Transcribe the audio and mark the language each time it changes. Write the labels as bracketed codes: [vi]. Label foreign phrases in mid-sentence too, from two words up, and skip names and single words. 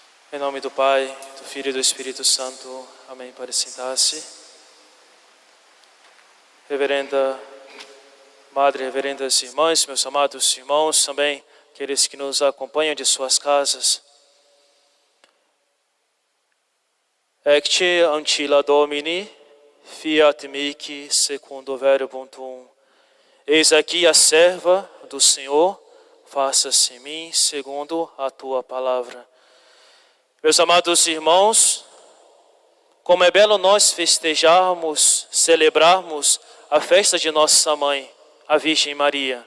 [pt] Em nome do Pai, do Filho e do Espírito Santo. Amém. Pode sentar-se. Reverenda Madre, reverendas irmãs, meus amados irmãos, também aqueles que nos acompanham de suas casas. [la] Ecce ancilla Domini, fiat mihi secundo verbum tuum. [pt] Eis aqui a serva do Senhor, faça-se em mim segundo a tua palavra. Meus amados irmãos, como é belo nós festejarmos, celebrarmos a festa de nossa mãe, a Virgem Maria.